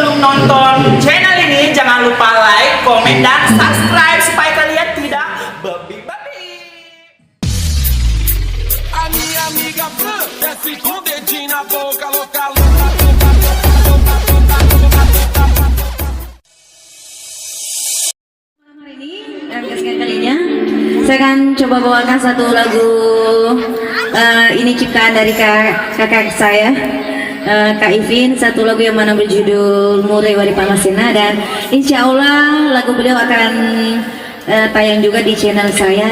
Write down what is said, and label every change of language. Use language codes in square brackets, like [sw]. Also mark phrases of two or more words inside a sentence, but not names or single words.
[id] menonton channel ini, jangan lupa like, komen, dan subscribe supaya kalian tidak babi-babi. [pt] A minha amiga Fran desce com o dedinho na boca, louca, louca, louca, louca, louca, louca, louca. [id] Hari ini, kesekian kalinya, saya akan coba bawakan satu lagu ini ciptaan dari kakak saya, Kak Ivin, satu lagu yang mana berjudul Murai Wari Pamasena, dan [ar] إن شاء الله [id] lagu beliau akan tayang juga di channel saya.